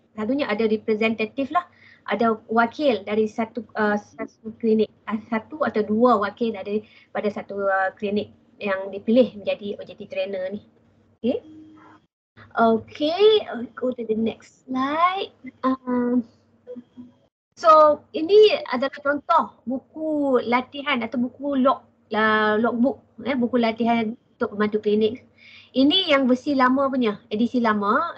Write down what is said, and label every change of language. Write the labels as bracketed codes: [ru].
[ms] Selalunya ada representatif lah, ada wakil dari satu klinik, satu atau dua wakil daripada satu klinik yang dipilih menjadi OGT trainer ni. [en] Okay, go to the next slide. [ms] So ini adalah contoh buku latihan atau buku logbook, buku latihan untuk pembantu klinik. Ini yang versi lama punya, edisi lama.